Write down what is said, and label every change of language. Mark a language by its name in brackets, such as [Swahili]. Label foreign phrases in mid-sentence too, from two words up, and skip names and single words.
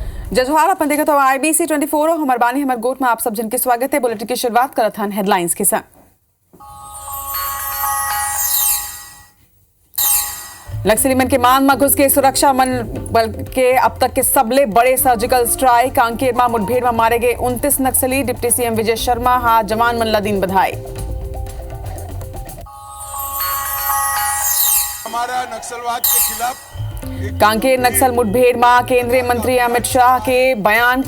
[Chhattisgarhi] जजवार अपन देखा तो IBC 24 और हमार बानी हमार गोट में आप सब जिनके स्वागत है। बुलेटिन की शुरुआत करत हन हेडलाइंस के संग। नक्सली मन के मान में घुस के सुरक्षा मन बल के अब तक के सबले बड़े [English] surgical strike. [Chhattisgarhi] कांकेर में मुठभेड़ में मारे गए 29 नक्सली। [English] deputy CM [Chhattisgarhi] विजय शर्मा हा जवान मन लदीन बधाई। हमारा नक्सलवाद के खिलाफ कांकेर नक्सल मुठभेड़ में केंद्रीय मंत्री अमित शाह के बयान।